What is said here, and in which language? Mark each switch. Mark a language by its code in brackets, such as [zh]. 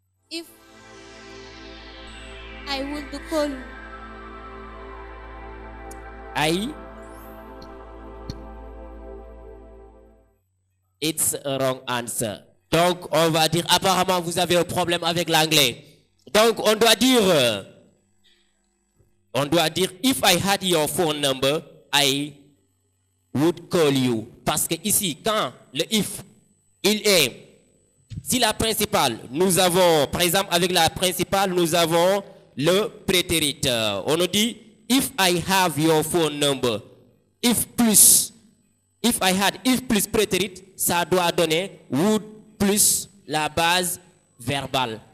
[en] If I would call you. It's a wrong answer. [fr] Donc, on va dire, apparemment, vous avez un problème avec l'anglais. [en] Donc, on doit dire, if I had your phone number, I would call you. [fr] Parce que ici, quand le if, il est, si la principale, nous avons, par exemple, avec la principale, nous avons le prétérit. On nous dit, if I have your phone number, if plus prétérit, ça doit donner would plus la base verbale.